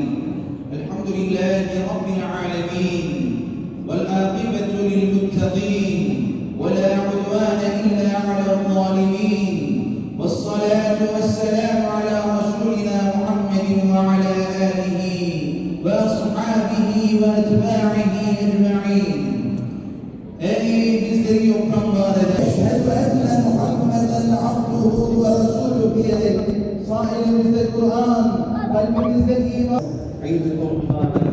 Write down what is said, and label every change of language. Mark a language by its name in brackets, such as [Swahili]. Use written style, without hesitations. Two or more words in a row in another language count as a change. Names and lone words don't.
[Arabic] الحمد لله رب العالمين والعاقبة للمتقين ولا عدوان إلا على الظالمين والصلاة والسلام على رسولنا محمد وعلى آله وأصحابه وأتباعه أجمعين. [Turkish] Ey bizleri yoktan var eden, [Arabic] أشهد أن محمدا عبده ورسوله [Turkish] diyerek sahilimizde Kur'an, kalbimizde iman. Hayırlı olsun.